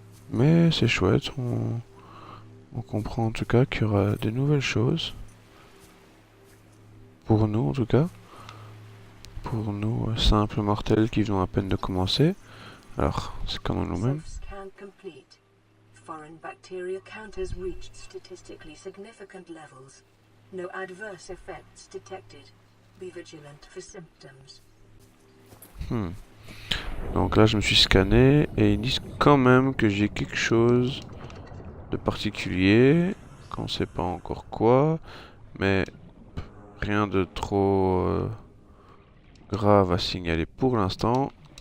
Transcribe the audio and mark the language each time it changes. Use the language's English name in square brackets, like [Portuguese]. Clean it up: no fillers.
[French] Mais c'est chouette, on comprend en tout cas qu'il y aura des nouvelles choses. Pour nous, en tout cas. Pour nous, simples mortels qui venons à peine de commencer. Alors, c'est comme nous-mêmes. [English] Self-scan complete. Foreign bacteria count has reached statistically significant levels. No adverse effects detected. Be vigilant for symptoms. [French] Donc là, je me suis scanné et ils disent quand même que j'ai quelque chose de particulier. Qu'on sait pas encore quoi, mais rien de trop grave à signaler pour l'instant.